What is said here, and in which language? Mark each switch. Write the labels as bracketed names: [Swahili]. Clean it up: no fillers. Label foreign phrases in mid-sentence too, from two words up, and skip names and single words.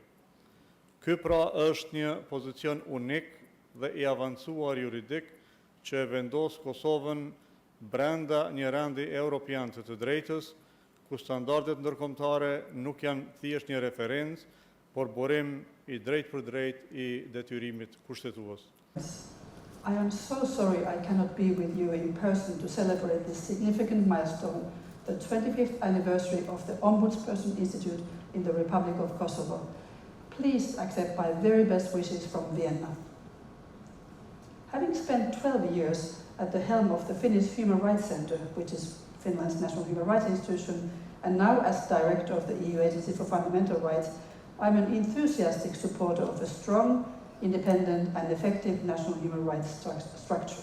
[Albanian] Ky pra është një pozicion unik dhe i avancuar juridik që e vendos Kosovën brenda një rendi evropian të drejtës, ku standardet ndërkombëtare nuk janë thjesht një referencë, por burim i drejt për drejt i detyrimit kushtetues. [English] I am so sorry I cannot be with you in person to celebrate this significant milestone, the 25th anniversary of the Ombudsperson Institute in the Republic of Kosovo. Please accept my very best wishes from Vienna. Having spent 12 years at the helm of the Finnish Human Rights Center, which is Finland's national human rights institution, and now as director of the EU Agency for Fundamental Rights, I'm an enthusiastic supporter of a strong, independent and effective national human rights structure.